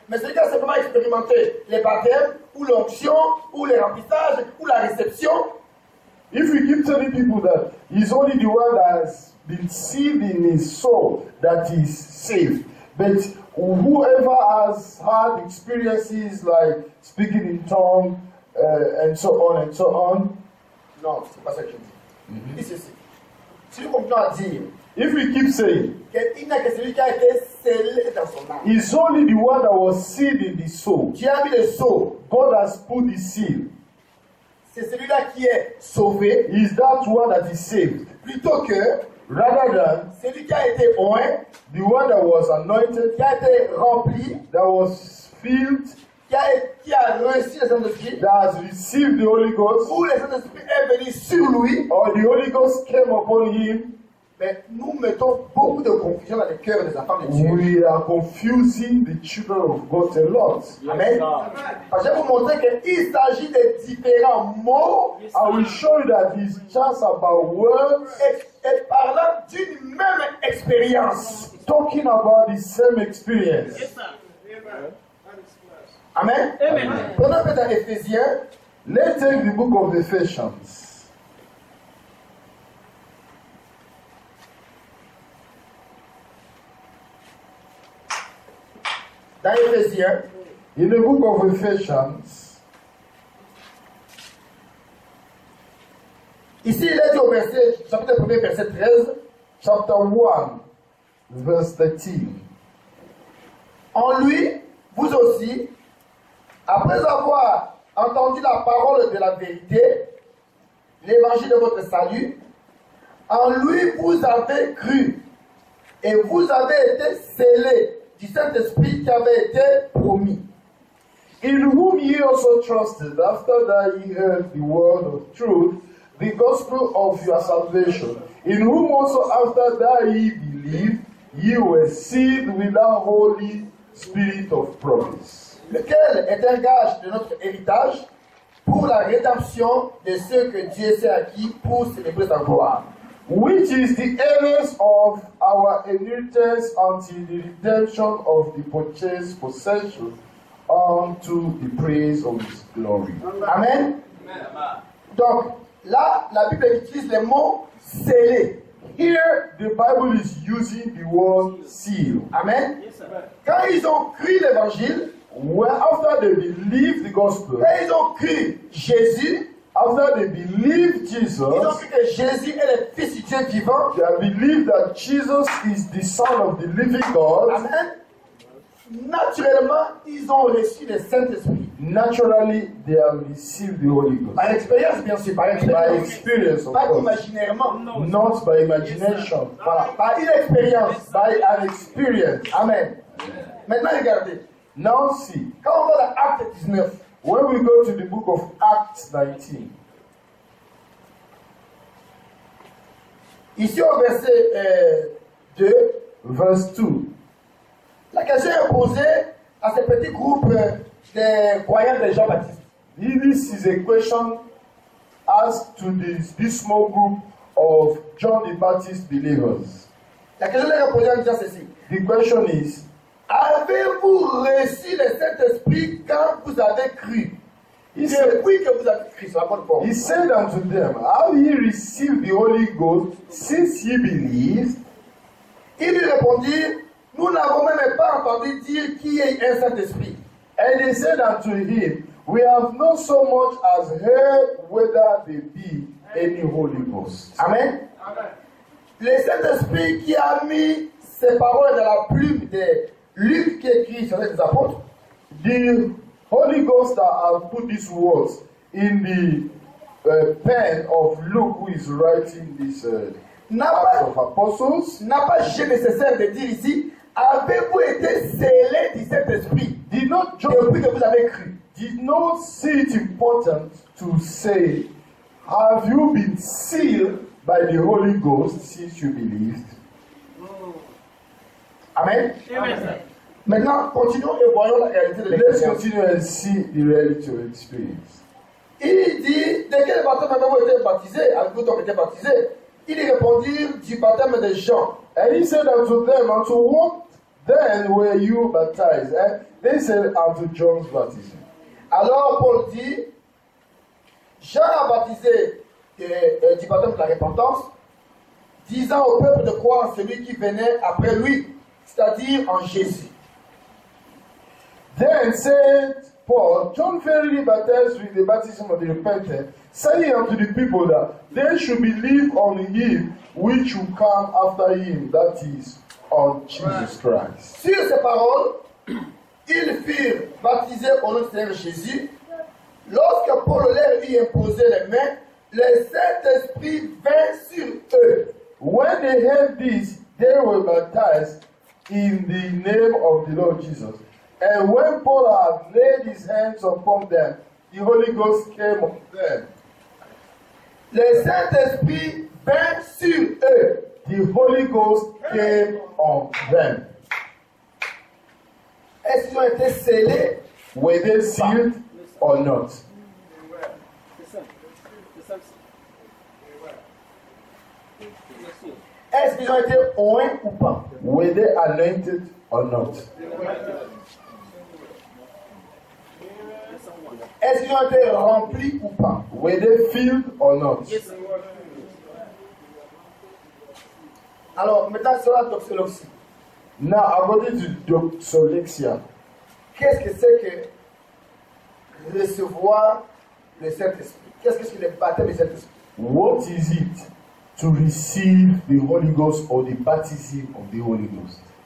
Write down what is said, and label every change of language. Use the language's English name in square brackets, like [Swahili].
[French] Mais celui qui a simplement expérimenté les baptêmes, ou l'onction, ou les remplissages, ou la réception, [English] if we keep telling people that he's only the one that has been sealed in his soul that is saved, but whoever has had experiences like speaking in tongues and so on, [French] non, c'est pas ça que je dis. Il dit ceci. Si nous continuons à dire [English] if we keep saying [French] qu'il n'y a que celui qui a été scellé dans son âme, [English] he's only the one that was sealed in the soul, [French] Dieu a mis le sceau, [English] God has put the seal, [French] c'est celui-là qui est sauvé, [English] is that one that is saved, [French] plutôt que [English] rather than [French] celui qui a été oint, [English] the one that was anointed, [French] qui a été rempli, [English] that was filled, [French] qui a reçu le Saint-Esprit, [English] that has received the Holy Ghost, [French] où le Saint-Esprit est venu sur lui. [English] or the Holy Ghost came upon him. [French] Mais nous mettons beaucoup de confusion dans les cœurs des enfants de Dieu. [English] We are confusing the children of God a lot. Amen. [French] Parce que je vais vous montrer qu'il s'agit de différents mots [English] I will show you that it's just about words [French] et parlant d'une même expérience. [English] talking about the same experience. Yes, sir. Amen. Amen. [French] Prenons un peu dans Éphésiens, [English] Let's take the book of Ephesians. [French] dans Éphésiens, [English] In the book of Ephesians, [French] ici il est dit au verset, chapitre 1er, verset 13, [English] chapter 1, verse 13. [French] en lui, vous aussi, après avoir entendu la parole de la vérité, l'évangile de votre salut, en lui vous avez cru et vous avez été scellés du Saint-Esprit qui avait été promis. [English] In whom ye also trusted, after that ye heard the word of truth, the gospel of your salvation, in whom also after that ye believed, ye were sealed with that Holy Spirit of promise, [French] Lequel est un gage de notre héritage pour la rédemption de ceux que Dieu s'est acquis pour célébrer sa gloire. [English] which is the earnest of our inheritance until the redemption of the purchased possession unto the praise of his glory. [French] Amen. Donc, là, la Bible utilise le mot scellé. [English] Here, the Bible is using the word seal. Amen. Yes, sir. [French] Quand ils ont cru l'évangile, [English] Well, after they believed the gospel, [French] quand ils ont cru Jésus, [English] after they believed [French] ils ont [English] Jesus, [French] cru que Jésus est le Fils du Dieu vivant. [English] they believed that Jesus is the Son of the living God. Amen. [French] Naturellement, ils ont reçu le Saint-Esprit. [English] Naturally, they have received the Holy Ghost. [French] Par expérience, bien sûr, par [English] By [French] expérience. [English] experience, of [French] Pas [English] course. [French] imaginairement. [English] Not by imagination. [French] Voilà, par une expérience. [English] By an experience. [French] Amen. Maintenant, regardez. [English] Now see, [French] Quand on va dans Acte 19, [English] when we go to the book of Acts 19, [French] ici au verset 2, [English] verse 2, [French] la question est posée à ce petit groupe de croyants de Jean-Baptiste. [English] this is a question asked to this small group of John the Baptist believers. [French] La question est posée en disant ceci. [English] The question is, [French] Avez-vous reçu le Saint-Esprit quand vous avez cru? [English] he said, [French] Depuis que vous avez cru, c'est la bonne forme. [English] he said unto them, have ye received the Holy Ghost since ye believed? [French] Ils lui répondirent, nous n'avons même pas entendu dire qui est un Saint-Esprit. [English] And they said unto him, we have not so much as heard whether there be any Holy Ghost. Amen. [French] Le Saint-Esprit qui a mis ces paroles dans la plume de Luc qui écrit sur les apôtres, [English] The Holy Ghost that has put these words in the pen of Luke, who is writing this Acts of Apostles. [French] N'a pas jugé nécessaire de dire ici, avez-vous été scellés du Saint-Esprit [English] Did not [French] depuis que vous avez cru? [English] did not see it important to say, have you been sealed by the Holy Ghost since you believed? Amen. Amen. [French] Maintenant, continuons et voyons la réalité de [English] Let's [French] l'expérience. [English] continue and see the reality of experience. [French] Il dit, de quel baptême avez-vous été baptisés? Avez-vous donc été baptisés? Ils répondirent du baptême de Jean. [English] And he said unto them, unto what then were you baptized? And they said, unto John's baptism. [French] Alors Paul dit, Jean a baptisé du baptême de la repentance, disant au peuple de croire en celui qui venait après lui, c'est-à-dire en Jésus. [English] Then said Paul, John verily baptized with the baptism of the repentant, saying unto the people that they should believe on him which will come after him, that is, on Jesus Christ. [French] Sur ces paroles, ils furent baptisés au nom du Seigneur Jésus. Lorsque Paul leur eut imposé les mains, le Saint-Esprit vint sur eux. [English] When they heard this, they were baptized in the name of the Lord Jesus. And when Paul had laid his hands upon them, the Holy Ghost came on them. [French] Le Saint-Esprit vint sur eux. [English] The Holy Ghost came on them. [French] Est-ce qu'ils ont été scellés? [English] Were they sealed or not? [French] Est-ce qu'ils ont été oints ou pas? [English] Were they anointed or not? [French] Est-ce qu'ils ont été remplis ou pas? [English] Were they filled or not? [French] Alors, maintenant, sur la doxologie. [English] Now, according to doxolexia, [French] Qu'est-ce que c'est que recevoir le Saint-Esprit? Qu'est-ce que c'est que le baptême du Saint-Esprit? [English] what is it to receive the Holy Ghost or the baptism of the Holy Ghost?